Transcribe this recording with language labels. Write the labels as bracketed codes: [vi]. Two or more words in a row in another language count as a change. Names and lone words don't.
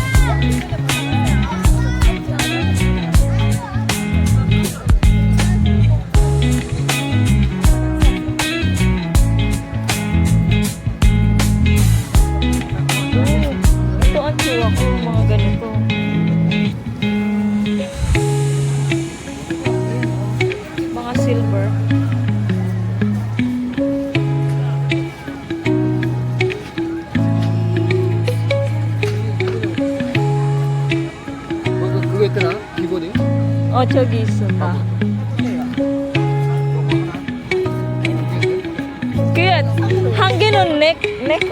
[tl] Ito ang chua ko, mga ganito. Mga silver. [ko] 그거 있더라 기본이. 저기 있어, 다. 그게 한 개는 내 거.